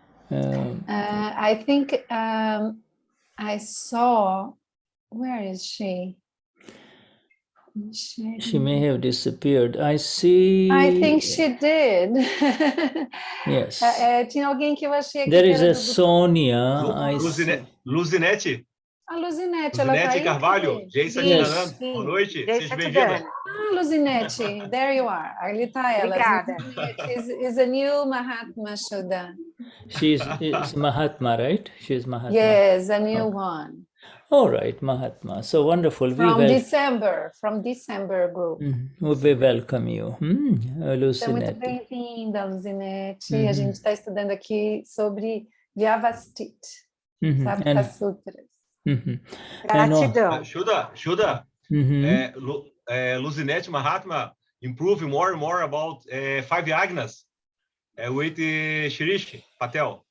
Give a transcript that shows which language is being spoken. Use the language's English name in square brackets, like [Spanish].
[English] I think I saw, where is she? She may have disappeared. I see. I think she did. Yes. [Portuguese] Tinha alguém que eu achei aqui [English] There [Portuguese] que [English] is [Portuguese] era a Sonia. Luzinete. A Luzinete, ela tá aí? Carvalho, Jai Satchidanand. Boa noite, seja bem-vinda. [English] Luzinete, there you are. [Portuguese] Ali está ela. Obrigada. [English] Is a new Mahatma Shuddha. She's Mahatma, right? She's Mahatma. Yes, a new one. All right, Mahatma. So wonderful. From December group. We welcome you. [Portuguese] Então, muito bem-vinda, Luzinete. A gente está estudando aqui sobre Vyavastita, Sapta Sutras. Gratidão. Shuddha. [English] Luzinete Mahatma improving more and more about 5 Agnas with Shirish Patel.